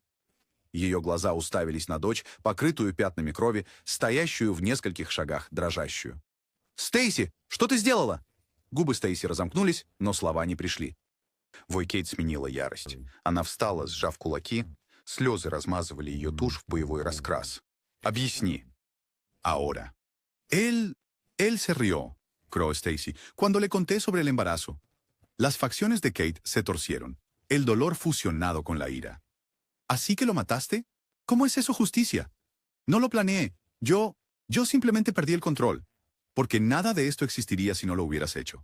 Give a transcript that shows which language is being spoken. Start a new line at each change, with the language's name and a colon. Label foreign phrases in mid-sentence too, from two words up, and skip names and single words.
Russian: Ее глаза уставились на дочь, покрытую пятнами крови, стоящую в нескольких шагах, дрожащую. «Стейси, что ты сделала?» Губы Стейси разомкнулись, но слова не пришли. Вой Кейт сменила ярость. Она встала, сжав кулаки. Слезы размазывали ее тушь в боевой раскрас. «Объясни».
Spanish: «Ahora». Él se rió, croó Stacy, cuando le conté sobre el embarazo. Las facciones de Kate se torcieron, el dolor fusionado con la ira. ¿Así que lo mataste? ¿Cómo es eso justicia? No lo planeé. Yo simplemente perdí el control. Porque nada de esto existiría si no lo hubieras hecho.